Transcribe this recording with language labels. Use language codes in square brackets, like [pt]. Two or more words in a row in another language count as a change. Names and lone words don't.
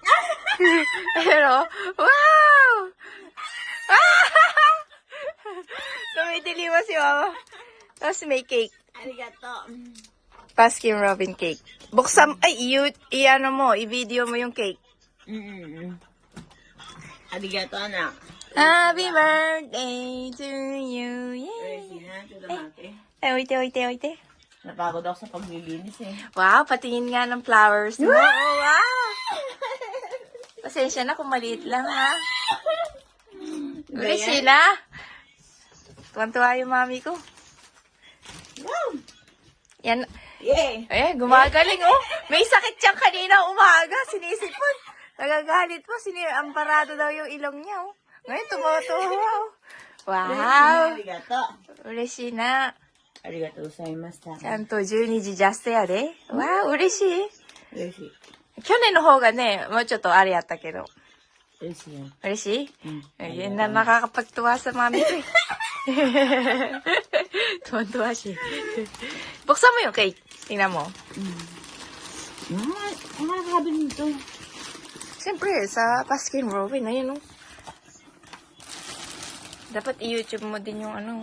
[tl] Pero, wow! Tumitiliwa si Mama. Tapos may cake. Arigato. Baskin Robin cake. Buksan, ay, i-ano mo, i-video mo yung cake. Arigato, anak. [en] Happy birthday to you. Yay! [tl] Eh, oite. Napagod ako sa paglilinis eh. Wow, patingin nga ng flowers mo. Oh, wow! Pasensya na kung maliit lang, ha? Uli sila. Tuwan-tuwa yung mami ko. Wow! Yan. Yay! Eh, gumagaling, oh. May sakit siyang kanina umaga. Sinisipon. Nagagalit po. Amparado daw yung ilong niya, oh. Ngayon, tumatawa, oh. Wow! Arigato. [ja] 嬉しいな. ありがとうございました. ちゃんと12時ジャストやで。わあ、嬉しい。嬉しい。去年の方がね、もうちょっとあれやったけど。嬉しいよ。嬉しい？うん。 [tl] Yan na nakakapagtuwa sa mami ko eh. Tuwan-tuwa siya. Buksan mo yung cake. Tingnan mo. Ang nakakabi nito. Siyempre, sa Baskin Robin, ayun oh. Dapat i-YouTube mo din yung ano.